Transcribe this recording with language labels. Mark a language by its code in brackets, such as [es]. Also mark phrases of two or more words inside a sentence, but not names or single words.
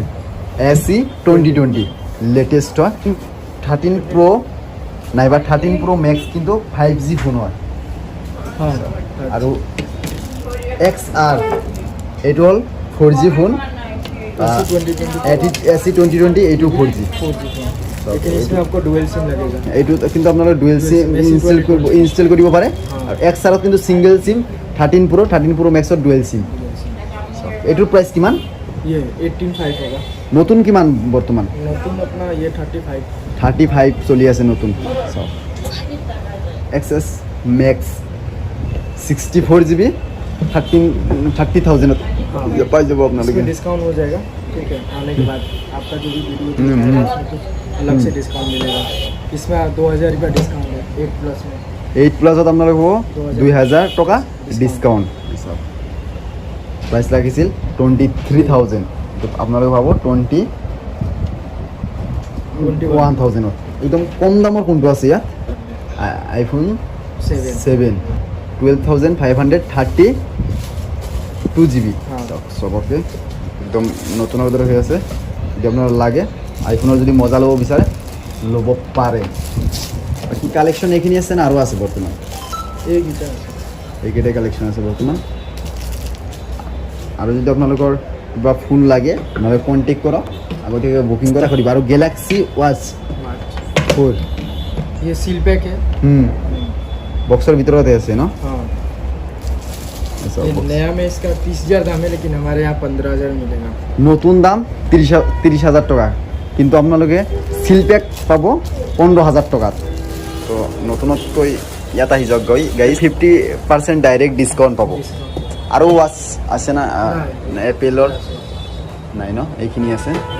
[as] AC 2020 লেটেষ্ট হয় 13 Pro নাইবা 13 Pro Max কিন্তু 5G ফোন হয় [hi] हाँ [as] আৰু XR এইটো হ'ল 4G ফোন AC 2020 এইটো 4G [hi] 4G लेकिन इसमें आपको [en] dual sim [hi] लगेगा [as] এইটো কিন্তু আপোনালোকে [en] dual sim install [as] কৰিব পাৰে আৰু XR-ত কিন্তু [en] single sim [as] 13 Pro Max-ত [en] dual sim [as] এইটোৰ প্ৰাইচ কিমান [hi] ये 18.5 होगा [as] নতুন কিমান বৰ্তমান [hi] नतून अपना ये 35 [as] 35 চলি আছে নতুন চাওক XS Max 64GB 30,000 পাই যাব আপোনালোকে [hi] इसमें डिस्काउंट हो जाएगा ठीक है आने के बाद आपका जो भी वीडियो दिखेगा उसमें कुछ अलग से डिस्काउंट मिलेगा इसमें 2,000 रुपया डिस्काउंट है 8 प्लस में [as] 8 প্লাছত আপোনালোকে পাব 2,000 টকা [en] discount price [as] লাগিছিল 23,000 আপোনালোকে পাব 21,000ত একদম কম দামৰ কোনটো আছে ইয়াত আইফোন 7 12,532GB চবকে একদম নতুন দৰে হৈ আছে যদি আপোনাৰ লাগে আইফোনৰ যদি মজা ল'ব বিচাৰে ল'ব পাৰে বাকী কালেকশ্যন এইখিনি আছে না আৰু আছে বৰ্তমান [hi] एक ही था [as] এইকেইটাই কালেকশ্যন আছে বৰ্তমান আৰু যদি আপোনালোকৰ কিবা ফোন লাগে নহ'লে কণ্টেক্ট কৰক আগতীয়াকৈ বুকিং কৰা কৰিব আৰু গেলাক্সি ৱাচ 4 [hi] ये [en] seal pack [hi] है [as] বক্সৰ ভিতৰতে আছে ন [hi] हाँ আচ্ছা, ये box। नया में इसका 30,000 दाम है लेकिन हमारे यहाँ 15,000 मिलेगा [as] নতুন দাম 30,000 টকা কিন্তু আপোনালোকে [en] seal pack [as] পাব 15,000 টকাত তো নতুনতকৈ ইয়াত আহি যাওক গাড়ী 50% [en] direct discount [as] পাব আৰু ৱাচ আছে না এপেলৰ নাই ন এইখিনি আছে